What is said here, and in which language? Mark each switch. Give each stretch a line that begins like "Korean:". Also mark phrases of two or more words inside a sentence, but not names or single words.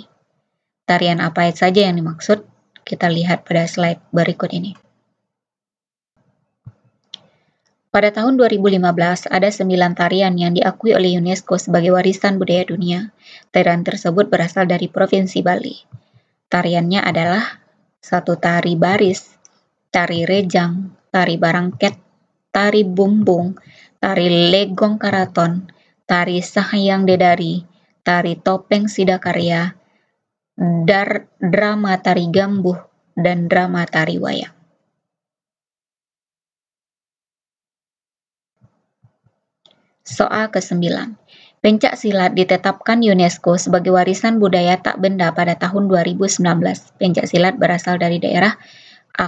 Indonesian: Tarian apa saja yang dimaksud? Kita lihat pada slide berikut ini. Pada tahun 2015, ada 9 tarian yang diakui oleh UNESCO sebagai warisan budaya dunia. Tarian tersebut berasal dari Provinsi Bali. Tariannya adalah 1. Tari baris, tari rejang, tari barangket, tari bumbung, tari legong karaton, tari sahyang dedari, tari topeng sidakarya, drama tari gambuh, dan drama tari wayang. Soal ke-9. Pencak silat ditetapkan UNESCO sebagai warisan budaya tak benda pada tahun 2019. Pencak silat berasal dari daerah A.